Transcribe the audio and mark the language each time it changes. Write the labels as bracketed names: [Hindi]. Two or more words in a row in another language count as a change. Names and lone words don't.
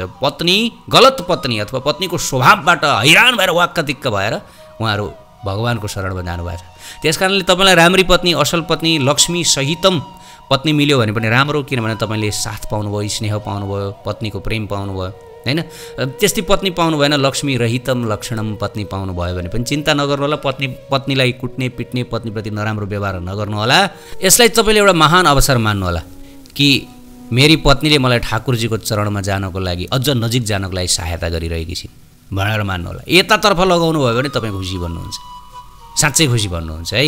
[Nepali] पत्नी गलत पत्नी अथवा पत्नीको स्वभावबाट हैरान भएर वाक्क भएर उहाँहरू भगवान्को शरणमा जानुभएको छ। त्यस कारणले तपाईँलाई राम्री पत्नी, असल पत्नी, [Sanskrit] लक्ष्मी सहितम [Nepali] पत्नी मिल्यो भने पनि राम्रो, किनभने तपाईँले साथ पाउनुभयो, स्नेह पाउनुभयो, पत्नीको प्रेम पाउनुभयो होइन। त्यस्तै पत्नी पाउनु भएन, [Sanskrit] लक्ष्मी रहितम लक्षणम [Nepali] पत्नी पाउनुभयो भने पनि चिन्ता नगर्नु होला। पत्नीलाई कुट्ने पिट्ने, पत्नीप्रति नराम्रो व्यवहार नगर्नु होला। यसलाई तपाईँले एउटा महान अवसर मान्नु होला कि मेरी पत्नीले मलाई ठाकुरजीको चरणमा जानको लागि, अझ नजिक जानको लागि सहायता गरिरहेकी छिन् भनेर मान्नु होला। यतातर्फ लगाउनु भयो भने तपाईँ खुसी बन्नुहुन्छ, साँच्चै खुसी बन्नुहुन्छ है।